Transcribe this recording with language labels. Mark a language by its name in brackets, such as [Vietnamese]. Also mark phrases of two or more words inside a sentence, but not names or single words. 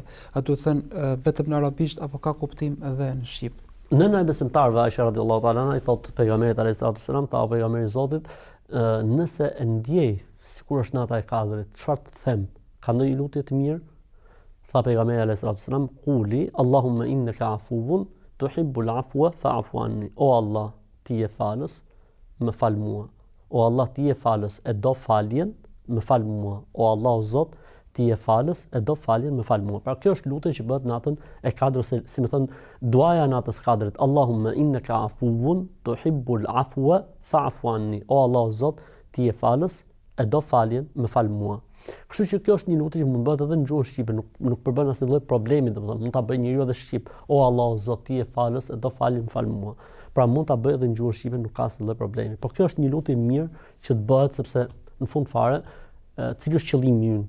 [Albanian] A duhet thënë vetëm në arabisht apo ka kuptim edhe në shqip? Nëna e besimtarëve Aisha [Arabic] رضي الله تعالى عنها [Albanian] i thotë pejgamberit [Arabic] عليه السلام, [Albanian] ta pejgamberi i Zotit, nëse e ndjej sikur është nata e kadrit, çfarë të them? Ka ndonjë lutje të mirë? Tha pejgamberi [Arabic] عليه السلام, "قل اللهم إنك عفو تحب العفو فاعف عني." [Albanian] O Allah, ti je falës, më fal mua. O Allah, ti je falës, e do faljen, më fal mua. O Allah, o Zot, ti je falës, e do faljen, më fal mua. Pra kjo është lutja që bëhet natën e kadrit, si më thon duaja e natës kadrit. [Arabic] اللهم إنك عفو تحب العفو فاعف عني. [Albanian] O Allah, o Zot, ti je falës, e do faljen, më fal mua. Kështu që kjo është një lutje që mund bëhet edhe në gjuhën shqipe, nuk përbën asnjë lloj problemi, domethënë mund ta bëjë njeriu edhe shqip. O Allah, o Zot, ti je falës, e do faljen, më fal mua. Pra mund ta bëjë edhe në gjuhën shqipe, nuk ka asnjë lloj problemi. Po kjo është një lutje mirë që të bëhet sepse në fund fare, cili është qëllimi ynë?